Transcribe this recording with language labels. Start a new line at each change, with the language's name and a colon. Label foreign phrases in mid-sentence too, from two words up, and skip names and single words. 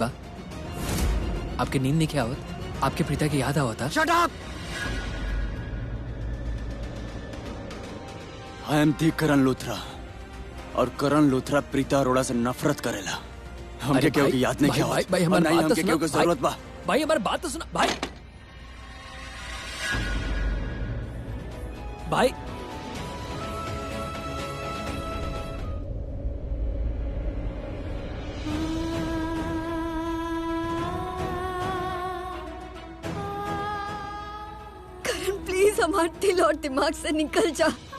Bhojpuri: आपके नींद नहीं क्या आवत? आपके प्रीता की याद आवत?
English: Shut up! I am the
Bhojpuri: करण लूथरा, और करण लूथरा प्रीता अरोड़ा से नफरत करेला। हमके केहू की याद नहीं क्या आवत? भाई हमारी बात तो हमके केहू की जरूरत बा। भाई हमारी बात तो सुना भाई। भाई हमारे दिल और दिमाग से निकल जा।